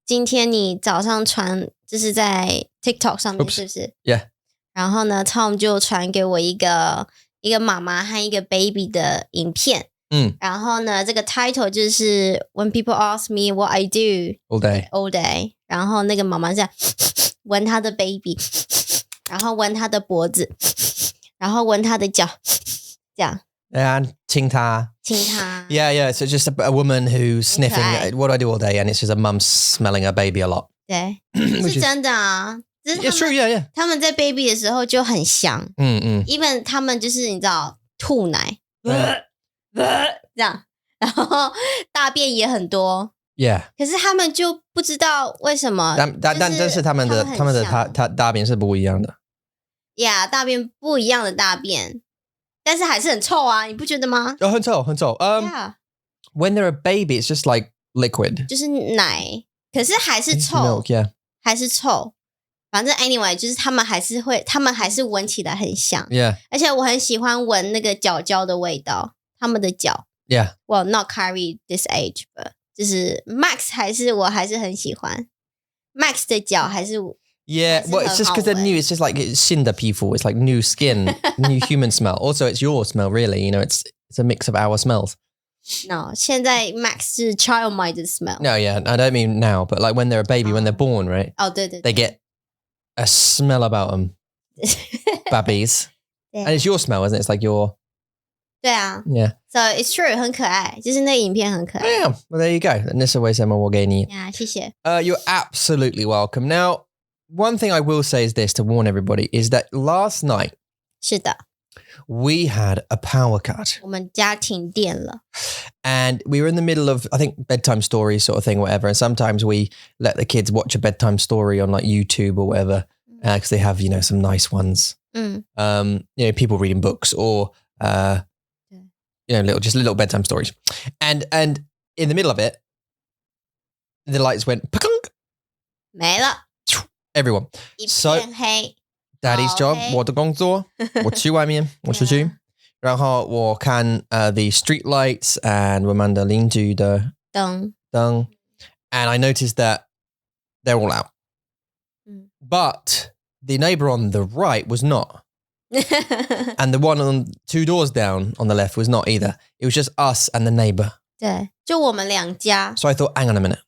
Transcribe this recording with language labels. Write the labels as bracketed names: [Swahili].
[Chinese] 今天你早上传，就是在 TikTok 上面 [English] Oops. [Chinese] 是不是？ [English] Yeah. [Chinese] 然后呢 ，Tom 就传给我一个妈妈和一个 baby 的影片。然后呢，这个 title 就是 [English] When people ask me what I do all day. [Chinese] 然后那个妈妈这样闻她的 baby， 然后闻她的脖子，然后闻她的脚，这样。 [English] And [Chinese] 亲他。 [English] Yeah. So just a woman who's sniffing. What do I do all day? And it's just a mum smelling her baby a lot. [Chinese] 对，是真的啊。 [English] It's true. Yeah. [Chinese] 他们在 baby 的时候就很香。even 他们就是你知道吐奶。这样，然后大便也很多。 [English] Yeah. [Chinese] 可是他们就不知道为什么。但是他们的大便是不一样的。 Yeah， 大便不一样的大便，但是还是很臭啊，你不觉得吗？很臭。 [English] Yeah. When they're a baby, it's just like liquid. [Chinese] 就是奶，可是还是臭。 [English] Milk, yeah. [Chinese] 还是臭。反正 anyway， 就是他们还是闻起来很香。 [English] Yeah. [Chinese] 而且我很喜欢闻那个脚的味道，他们的脚。 [English] Yeah. Well, not Kyrie this age, but [Chinese] 就是 Max 我还是很喜欢 Max 的脚还是 [English] Yeah, well, it's just because they're new. It's just like it's [Chinese] 新的皮肤. [English] It's like new skin, new human smell. Also, it's your smell, really. You know, it's a mix of our smells. No, 现在 Max 是 child minded smell. No, yeah, I don't mean now, but like when they're a baby, when they're born, right? [Chinese] 哦，对。 [English] They get a smell about them, babies, and it's your smell, isn't it? It's like your. [Chinese] 对啊。 [English] Yeah. So it's true， [Chinese] 很可爱，就是那个影片很可爱。 [English] Yeah, well, there you go. And this is way some more gay. [Chinese] Yeah， 谢谢。 [English] You're absolutely welcome. Now, one thing I will say is this to warn everybody is that last night [Chinese] 是的， [English] we had a power cut. [Chinese] 我们家停电了。 [English] And we were in the middle of, I think, bedtime stories sort of thing, whatever. And sometimes we let the kids watch a bedtime story on like YouTube or whatever, because they have, you know, some nice ones. You know, people reading books or, you know, little bedtime stories. And in the middle of it, the lights went, pa-kunk, [Chinese] 没了。 [English] everyone. [Chinese] 一 [English] So [Chinese] 片黑。 [English] Daddy's job, [Chinese] 黑。我的工作，我去外面，我出去。然后我看 [English] the street lights and [Chinese] 我们的邻居的灯。 [English] And I noticed that they're all out. But the neighbor on the right was not. And the one on 2 doors down on the left was not either. It was just us and the neighbor. [Chinese] 对，就我们两家。 [English] So I thought, hang on a minute.